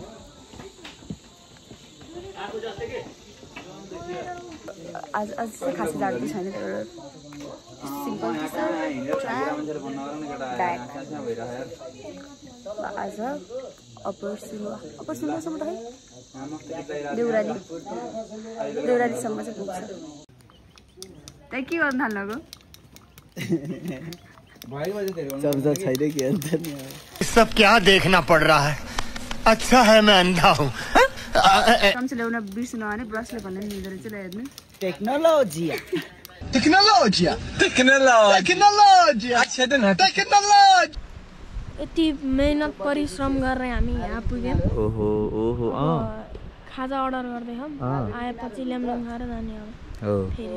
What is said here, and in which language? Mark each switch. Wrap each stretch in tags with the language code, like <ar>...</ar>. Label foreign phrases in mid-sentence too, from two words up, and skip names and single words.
<ne>आज चाहिँ खासै जाडो पनि छैन सिम्पल आज अप्पर सिनुवासम्म त है देउरालीसम्म चाहिँ पुग्छ त्यहाँ के गर्नु थाल्नको</ne> <hi>सब क्या देखना पड़ रहा है अच्छा है मैं अंधा हूँ</hi> <ne>चम्चा ल्याउन बिर्सिनु भने ब्रसले भन्दा नि हिँड्दो रहेछ हेर्नु टेक्नोलोजी यति मेहनत परिश्रम गरेर हामी यहाँ पुग्यौँ खाजा अर्डर गर्दैछौँ आएपछि ल्याम्लुङ खाएर जाने अब</ne>